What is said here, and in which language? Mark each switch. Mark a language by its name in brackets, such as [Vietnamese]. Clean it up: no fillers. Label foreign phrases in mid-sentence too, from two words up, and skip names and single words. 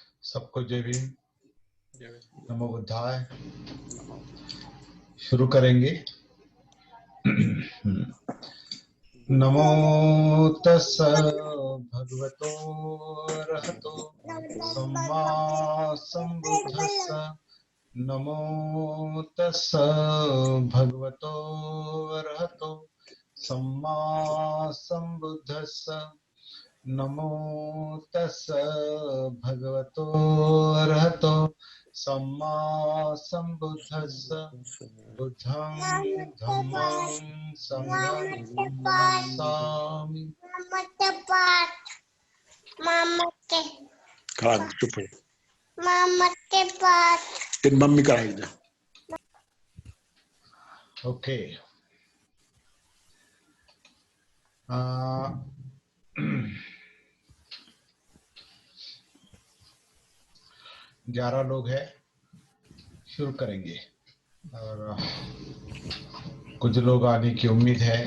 [Hindi] सबको जय भीम। [Pali] नमो बुद्धाय। [Hindi] नमो। शुरू करेंगे। [Pali] नमो तस् भगवतो अरहतो सम्मा संबुद्धस्स। नमो तस् भगवतो अरहतो सम्मा संबुद्धस्स। नमो तस् भगवतो अरहतो सम्मा संबुद्धस्स। बुद्धं धम्मं संघं नमामि। [Hindi] चुप है। तेरी मम्मी कराएगी जा। ओके। 11 लोग हैं, शुरू करेंगे और कुछ लोग आने की उम्मीद है।